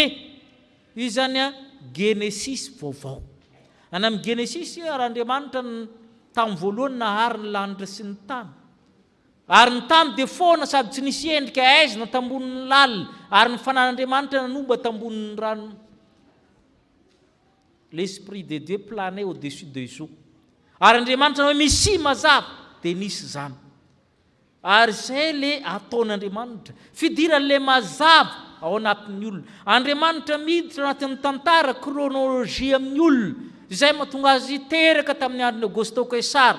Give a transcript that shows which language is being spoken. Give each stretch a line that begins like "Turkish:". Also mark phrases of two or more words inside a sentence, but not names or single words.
Malagasy: Io zany Genesis vaovao. Any amin'ny Genesis ary Andriamanitra tamin'ny voalohany nahary ny lanitra sy ny tany. Ary ny tany dia foana sady tsy nisy endrika aizina tambonin'ny lalina. Ary ny fanan'Andriamanitra nanomba tambonin'ny rano.
French: L'esprit de Dieu planait au-dessus des eaux.
Malagasy: Ary Andriamanitra hoe misy mazava dia nisy zany. Ary zay le ataon'Andriamanitra. Fidiran'le mazava ao anatin'ny olona. Andriamanitra miditra anatin'ny tantara chronologie amin'ny olona. Zay mahatonga azy teraka tamin'ny andron'ny Auguste Caesar.